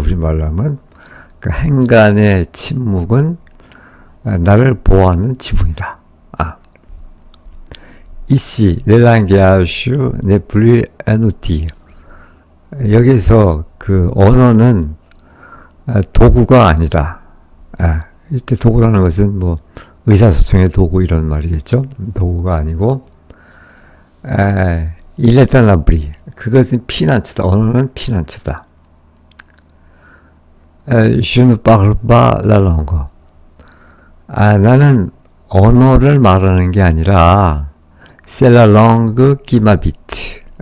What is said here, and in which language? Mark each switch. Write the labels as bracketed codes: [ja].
[ko] 우리말로 하면 그 행간의 침묵은 나를 보호하는 지붕이다. [fr] Ici, le langage n'est plus un outil. [ko] 여기서 그 언어는 도구가 아니다. 이때 도구라는 것은 뭐 의사소통의 도구 이런 말이겠죠. 도구가 아니고 [fr] il est un abri. [ko] 그것은 피난처다. 언어는 피난처다. [fr] Je ne parle pas la langue. [ko] 나는 언어를 말하는 게 아니라 [fr] c'est la langue qui m'habite.